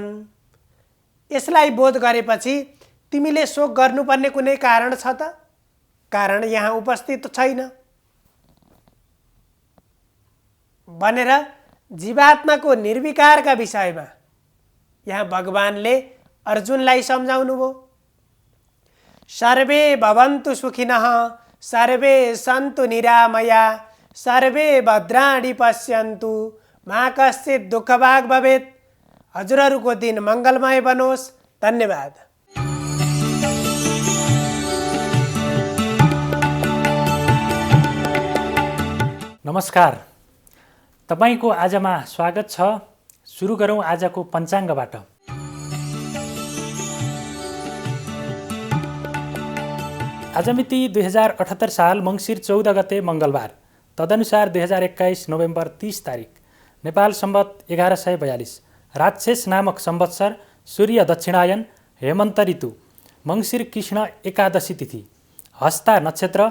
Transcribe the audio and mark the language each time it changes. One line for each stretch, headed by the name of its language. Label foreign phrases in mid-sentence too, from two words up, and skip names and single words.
Nepali: यसलाई बोध गरेपछि तिमीले शोक गर्नुपर्ने कुनै कारण छ त? कारण यहाँ उपस्थित छैन भनेर जीवात्माको निर्विकारका विषयमा यहाँ भगवानले अर्जुनलाई सम्झाउनु भयो।
Sanskrit: सर्वे भवन्तु सुखिनः, सर्वे सन्तु निरामया, सर्वे भद्राणि पश्यन्तु, मा कश्चित् दुःखभाग् भवेत्।
Nepali: हजुरहरूको दिन मङ्गलमय बनोस्। धन्यवाद। नमस्कार, तपाईको आजमा स्वागत छ। सुरु गरौँ आजको पञ्चाङ्गबाट। आज मिति 2078 साल मङ्सिर 14 गते मङ्गलबार, तदनुसार 2021 नोभेम्बर 30 तारिक, नेपाल सम्वत 1142, राक्षस नामक संवत्सर, सूर्य दक्षिणायन, हेमन्त ऋतु, मङ्सिर कृष्ण एकादशी तिथि, हस्ता नक्षत्र।